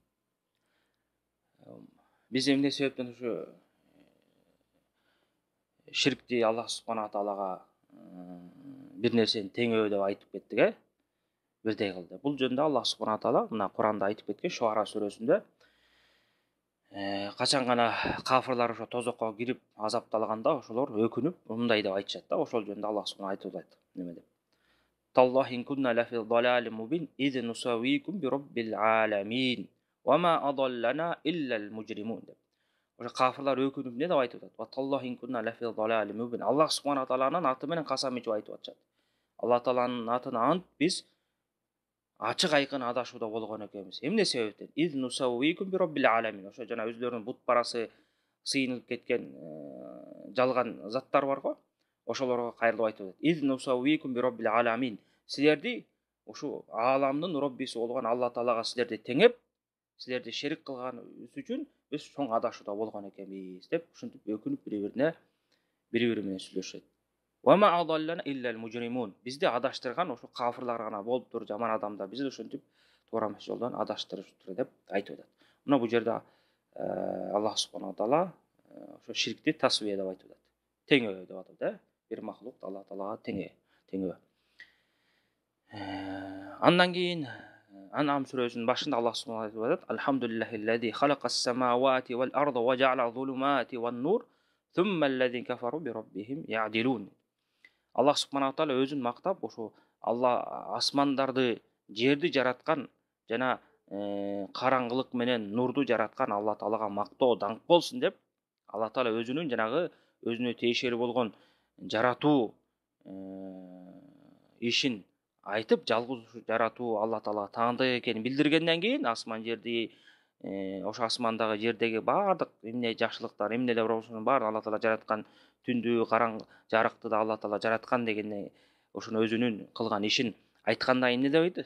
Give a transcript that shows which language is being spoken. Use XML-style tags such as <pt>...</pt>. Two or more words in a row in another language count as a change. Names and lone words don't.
<ky>Биз эмне себептен ушу ширкти Аллах субхана таалага бир нерсени теңөө деп айтып кеттик, бирдей кылды. Бул жөнүндө Аллах субхана таала мына Куранда айтып кеткен Шуара сүрөсүндө качан гана кафирлар ошо тозокко кирип азапталганда ошолор өкүнүп мындай деп айтышат да, ошол жөнүндө Аллах субхана айтып атат. Неме деп?</ky> <ar>تالله إن كنا لفي ضلال مبين إذ نسويكم برب العالمين وما أضلنا إلا المجرمون деп.</ar> <ky>Ошо кафирлар өкүнүп эмне деп айтып атат?</ky> <ar>وتالله إن كنا لفي ضلال مبين.</ar> <ky>Аллах субхана тааланын аты менен касам ичип айтып атышат. Аллах тааланын атына ант биз ачык айкын адашууда болгон экенбиз. Эмне себептен?</ky> <ar>إذ نسويكم برب العالمين.</ar> <ky>Ошо жана өздөрүнүн бут барасы сыйынып кеткен жалган заттар барго, ошолорго кайрылып айтып атат.</ky> <ar>إذ نسويكم برب العالمين.</ar> <ky>Силерди ушу ааламдын роббиси болгон Аллах таалага силерди теңеп, силерди шерик кылганыбыз үчүн биз чоң адашууда болгон экенбиз деп ушинтип өкүнүп бири-бири менен сүйлөшөт.</ky> <ar>وما أضلنا إلا المجرمون.</ar> <ky>Бизди адаштырган ошо кафирлар гана болуптур, жаман адамдар. Бизди ушинтип туура эмес жолдон адаштырыптыр деп айтып атат. Мына бул жерде Аллах субхана таала ошо ширкти тасвия деп айтып атат. Теңөө деп атат, бир махлук Аллах таалага теңөө. Андан кийин Ан'ам сүрөсүнүн башында Аллах субхана айтып атат:</ky> <ar>الحمد لله الذي خلق السماوات والأرض وجعل الظلمات والنور, ثم الذين كفروا بربهم يعدلون.</ar> <ky>Аллах субхана таала өзүн мактап, ошо Алла асмандарды, жерди жараткан жана караңгылык менен нурду жараткан Алла таалага мактоо даңк болсун деп, Алла таала өзүнүн жанагы өзүнө тиешелүү болгон жаратуу ишин айтып, жалгыз жаратуу Алла таалага таандык экенин билдиргенден кийин асман жерди, ошо асмандагы жердеги бардык эмне жакшылыктар, эмнелер болсун баарын Алла таала жараткан, түндү, жарыкты да Алла таала жараткан дегенде ошону өзүнүн кылган ишин айтканда эмне деп айтты?</ky>